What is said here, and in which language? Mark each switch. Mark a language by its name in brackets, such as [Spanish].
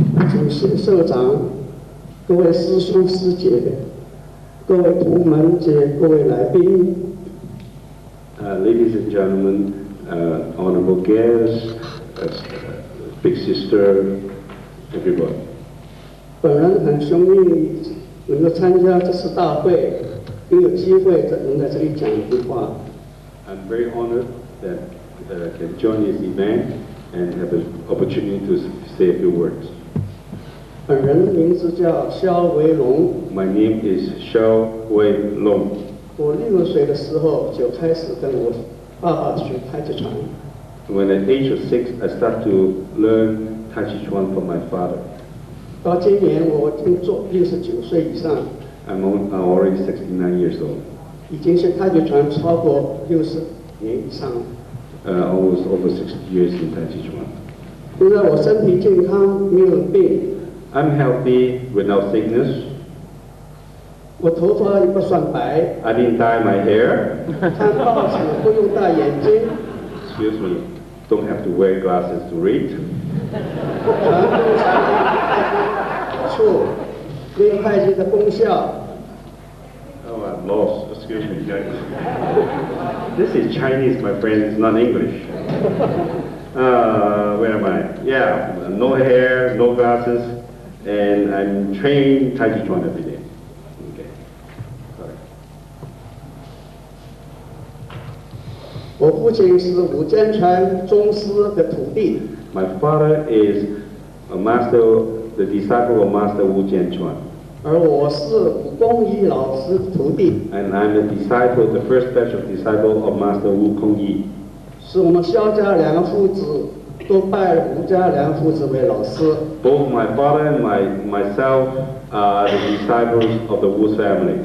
[Chinese] 主席、社长、各位师兄师姐、各位同门及各位来宾。 [English] Ladies and gentlemen, honorable guests, big sister, everybody. [Chinese] 本人很荣幸能够参加这次大会，并有机会能在这里讲一句话。 [English] I'm very honored that can join this event and have an opportunity to say a few words. [Chinese] 本人名字叫肖维龙。 [English] My name is Xiao Wei Long. [Chinese] 我6岁的时候就开始跟我爸爸学太极拳。 [English] When at the age of 6, I started to learn TaichiChuan from my father. [Chinese] 到今年我已经69岁以上。 [English] I'm already 69 years old. [Chinese] 已经是太极拳超过60年以上了。 [English] Almost over 60 years in TaichiChuan. [Chinese] 现在我身体健康，没有病。 [English] I'm healthy without sickness. [Chinese] 我头发也不算白。 [English] I didn't dye my hair. [Chinese] 看报纸不用戴眼睛。 [English] Excuse me, don't have to wear glasses to read. [Chinese] 处练太极的功效。 [English] Oh, I'm lost. Excuse me, guys. This is Chinese, my friend. It's not English. Where am I? Yeah, no hair, no glasses, and I'm trained TaichiChuan every day. Okay. Sorry. [Chinese] 我父亲是武坚传宗师的徒弟。 [English] My father is a master, the disciple of Master WuStyle. [Chinese] 而我是武功一老师的徒弟。 [English] And I'm a disciple, the first batch of disciple of Master Wu Kongyi. [Chinese] 是我们萧家两父子都拜吴家两父子为老师。 [English] Both my father and myself are the disciples of the Wu family.